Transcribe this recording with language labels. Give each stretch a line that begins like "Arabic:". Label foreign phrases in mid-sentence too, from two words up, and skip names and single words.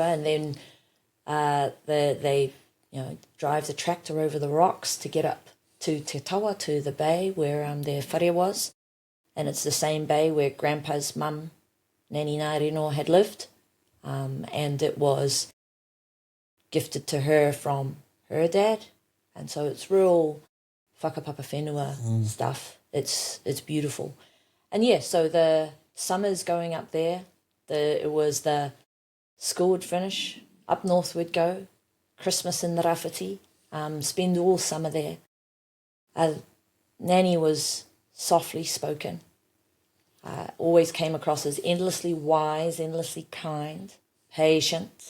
English: And then they drive the tractor over the rocks to get up to Te Tawa, to the bay where their whare was. And it's the same bay where Grandpa's mum, Nani Nārino, had lived. And it was gifted to her from her dad. And so it's real
Māori: whakapapa whenua
English: stuff. It's beautiful. And yeah, so the summers going up there, it was the school would finish, up north we'd go, Christmas in the Rāwhiti, spend all summer there. Nanny was softly spoken, always came across as endlessly wise, endlessly kind, patient.